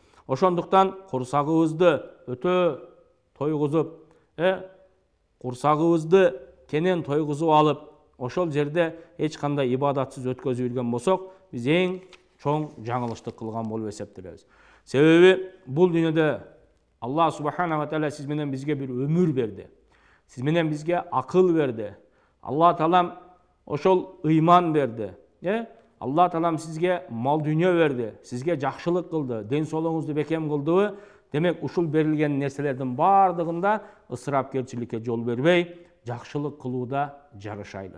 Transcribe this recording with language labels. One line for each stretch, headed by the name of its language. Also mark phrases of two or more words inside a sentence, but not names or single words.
Kyrgyz: Ошондуктан курсагыбызды өтө тойгузуп, курсагыбызды кенен тойгузуп алып, ошол жерде эч кандай ибадатсыз өткөзүп жүргөн болсок, биз эң чоң жаңылыштык кылган болуп эсептелебиз. Себеби бул дүйнөдө Аллах
Arabic: سبحانه وتعالى
Kyrgyz: сиз менен бизге бир өмүр берди. Сиз менен бизге акыл берди. Аллах таалам ошол ыйман берди. Аллах таалам сизге мал дүйнө берди, сизге жакшылык кылды, ден соолугуңузду бекем кылдыбы? Демек, ушул берилген нерселердин бардыгында ысырапкерчиликке жол бербей, жакшылык кылууда жарышайлы.